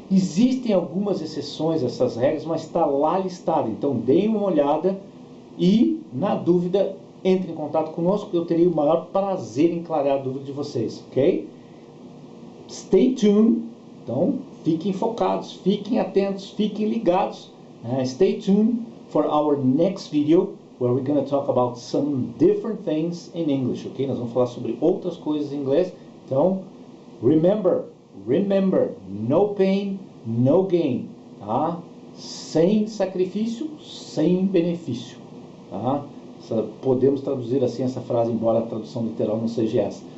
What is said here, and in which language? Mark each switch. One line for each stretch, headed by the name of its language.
Portuguese: Existem algumas exceções a essas regras, mas está lá listado, então deem uma olhada e, na dúvida, entre em contato conosco, que eu teria o maior prazer em clarear a dúvida de vocês, ok?
English: Stay tuned,
Portuguese: então fiquem focados, fiquem atentos, fiquem ligados.
English: Stay tuned for our next video, where we're going to talk about some different things in English, ok?
Portuguese: Nós vamos falar sobre outras coisas em inglês. Então,
English: remember, no pain, no gain,
Portuguese: tá? Sem sacrifício, sem benefício, tá? Podemos traduzir assim essa frase, embora a tradução literal não seja essa.